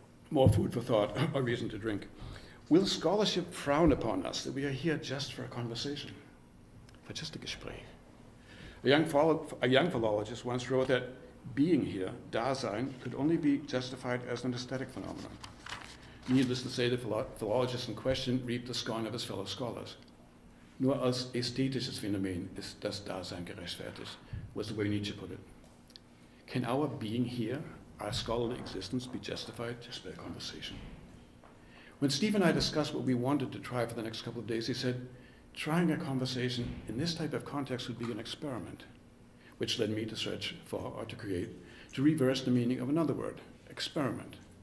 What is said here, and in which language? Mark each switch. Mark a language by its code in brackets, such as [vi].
[en] More food for thought, a reason to drink. Will scholarship frown upon us that we are here just for a conversation, for just a Gespräch? A young philologist once wrote that being here, Dasein, could only be justified as an aesthetic phenomenon. Needless to say, the philologist in question reaped the scorn of his fellow scholars. [de] Nur als ästhetisches Phänomen ist das Dasein gerechtfertigt, [en] was the way Nietzsche put it. Can our being here, our scholarly existence, be justified just by a conversation? When Steve and I discussed what we wanted to try for the next couple of days, he said, trying a conversation in this type of context would be an experiment, which led me to search for, or to create, to reverse the meaning of another word, experiment.